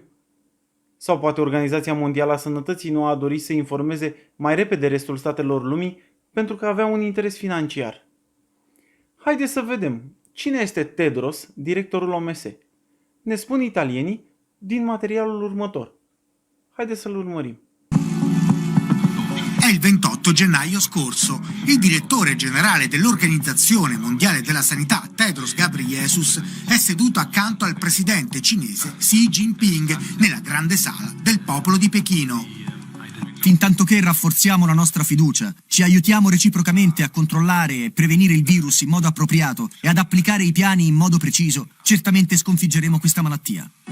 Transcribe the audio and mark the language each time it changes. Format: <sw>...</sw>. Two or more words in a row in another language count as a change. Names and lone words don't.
<ro>Sau poate Organizația Mondială a Sănătății nu a dorit să informeze mai repede restul statelor lumii pentru că avea un interes financiar? Haideți să vedem cine este Tedros, directorul OMS. Ne spun italienii din materialul următor. Haideți să-l urmărim.</ro> <it>È il 28 gennaio scorso. Il direttore generale dell'Organizzazione Mondiale della Sanità, Tedros Ghebreyesus, è seduto accanto al presidente cinese Xi Jinping nella grande sala del popolo di Pechino. Fintanto che rafforziamo la nostra fiducia, ci aiutiamo reciprocamente a controllare e prevenire il virus in modo appropriato e ad applicare i piani in modo preciso, certamente sconfiggeremo questa malattia.</it>